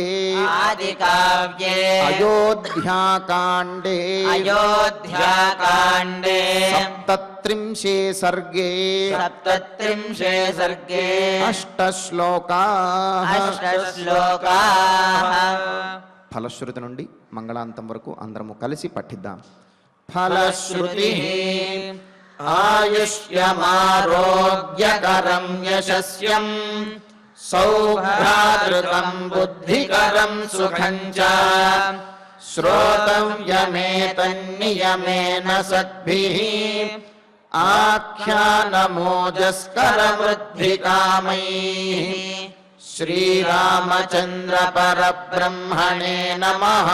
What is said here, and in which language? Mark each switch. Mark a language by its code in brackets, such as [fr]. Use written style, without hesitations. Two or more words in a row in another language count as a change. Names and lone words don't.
[sa] आदिकाव्ये अयोध्याकाण्डे अयोध्याकाण्डे सप्तत्रिंशे सर्गे सप्तत्रिंशे सर्गे अष्टश्लोकाः अष्टश्लोकाः [te] ఫలశ్రుతి నుండి మంగళాంతం వరకు అందరము కలిసి పఠిద్దాం. [sa] फलश्रुतिः आयुष्यमारोग्यकरं यशस्यं सौभ्रातृकं बुद्धिकरं सुखं च श्रोतव्यमेतन्नियमेन सद्भिः आख्यानमोजस्करवृद्धिकामैः श्रीरामचन्द्र परब्रह्मणे नमः.